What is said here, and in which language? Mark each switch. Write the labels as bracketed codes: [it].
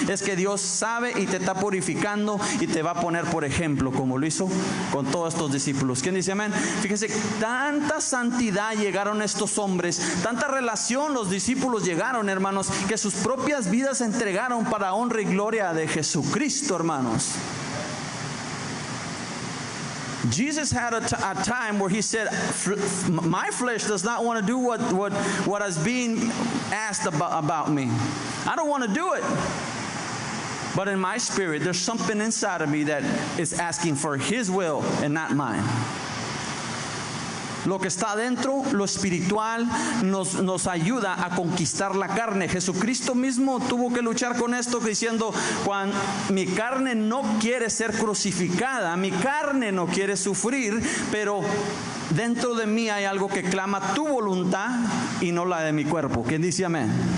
[es] Es que Dios sabe y te está purificando y te va a poner por ejemplo, como lo hizo con todos estos discípulos. ¿Quién dice amén? Fíjense, tanta santidad llegaron estos hombres, tanta relación los discípulos llegaron, hermanos, que sus propias vidas se entregaron para honra y gloria de Jesucristo, hermanos. [en] Jesus had a time where he said, my flesh does not want to do what is being asked about me. I don't want to do it. But in my spirit, there's something inside of me that is asking for His will and not mine. [es] Lo que está adentro, lo espiritual, nos ayuda a conquistar la carne. Jesucristo mismo tuvo que luchar con esto diciendo, cuando mi carne no quiere ser crucificada, mi carne no quiere sufrir, pero dentro de mí hay algo que clama tu voluntad y no la de mi cuerpo. ¿Quién dice amén?